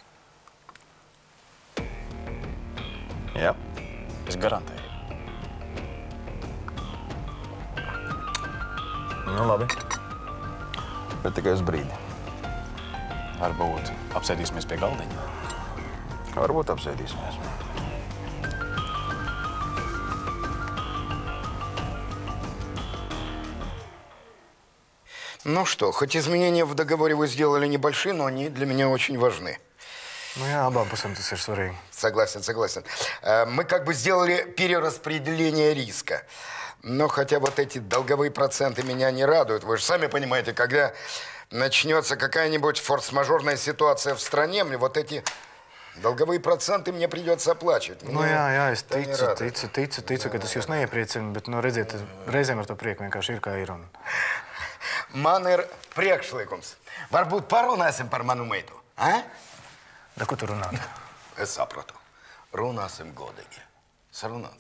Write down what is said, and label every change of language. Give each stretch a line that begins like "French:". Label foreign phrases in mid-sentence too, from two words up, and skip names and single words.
Latvian: Jā. Es garantēju. Nu, labi. Bet tikai uz brīdi. Varbūt apsēdīsimies pie galdiņa? Varbūt apsēdīsimies.
Russian: Ну что, хоть изменения в договоре вы сделали небольшие, но они для меня очень важны.
Latvian: Nu jā, abām pusēm tas ir svarīgi.
Russian: Согласен, согласен. Мы как бы сделали перераспределение риска. Но хотя вот эти долговые проценты меня не радуют. Вы же сами понимаете, когда начнется какая-нибудь форс-мажорная ситуация в стране, мне вот эти долговые проценты мне придется оплачивать.
Latvian: Nu, jā, es ticu, ka tas jūs neiepriecina, bet, nu, redziet, reizēm ar to prieku vienkārši ir kā ir. Un... Man ir priekšlikums. Varbūt parunāsim par manu meitu, a? Da, ko tu runāt? Es sapratu. Runāsim godīgi. Sarunāts.